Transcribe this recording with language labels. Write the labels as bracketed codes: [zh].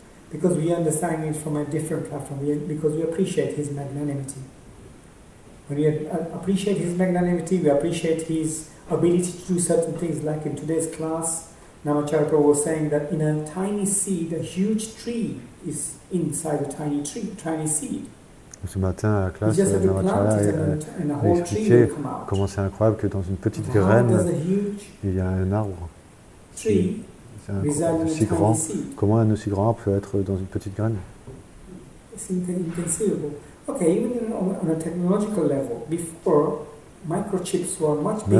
[en] Because we are understanding it from a different platform, because we appreciate his magnanimity. When we appreciate his magnanimity, we appreciate his ability to do certain things. Like in today's class, Namacharya Prabhu was saying that in a tiny seed, a huge tree is inside a tiny seed. [fr] Ce matin à la classe, Namacharya a expliqué comment c'est incroyable que dans une petite graine, il y a un arbre. C'est aussi grand. Comment un aussi grand arbre peut être dans une petite graine? C'est inconceivable. [en] Okay, even on a technological level, before microchips were much bigger.